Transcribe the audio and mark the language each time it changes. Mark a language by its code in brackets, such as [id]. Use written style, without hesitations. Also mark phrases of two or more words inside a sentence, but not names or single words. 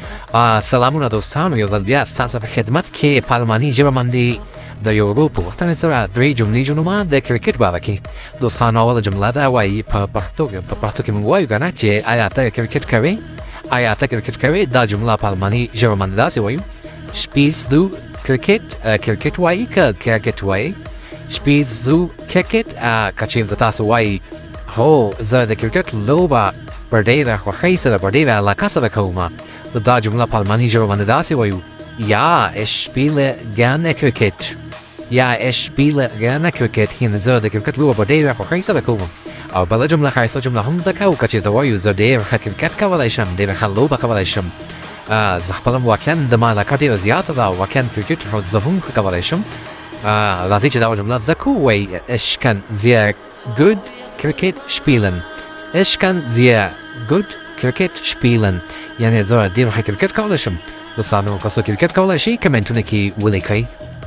[ps] سلامونه دوستانو، یو ځل بیا ستاسو په خدمت کې په الماني ژبه باندې د یو ورو په غوښتنې سره درې جملې جوړوم د کرکټ باره کې. دوستانو، اوله جمله ده وایي په پښتو کې موږ وایو که نه چې آیا ته کرکټ کوې؟ آیا ته کرکټ کوې؟ دا جمله په الماني ژبه باندې داسې وایو: [de] Spielst du کرکټ؟ [ps] کرکټ وایي که کرکټ وایي؟ [de] Spielst du [ps] کرکټ؟ که چېرته تاسو وایي هو زه د کرکټ لوبه په ډېره خوښۍ سره په ډېره علاقه سره کوم، دا جمله په الماني ژبه باندې داسې وایو: [de] Ja, ich spiele gerne Cricket. Ja, ich spiele gerne Cricket. [ps] یعنې زه د کرکټ لوبه په ډېره خوښۍ سره کوم. او بله جمله ښایسته جمله هم زه کوو که چېرته وایو زه ډېر ښه کرکټ کولی شم، ډېره ښه لوبه کولی شم. زه خپله واقعا د ما علاقه ډېره زیاته ده او واقعا کرکټ زه هم ښه کولی شم. راځئ چې دا جمله زده کوو. وایي [de] Ich kann sehr gut Cricket spielen. Ich kann sehr gut Cricket spielen. [ps] یعنې زه ډېر ښه کرکټ کولی شم. دوستانو، که څوک کرکټ کولی شي کمنټونه کې ولیکئ.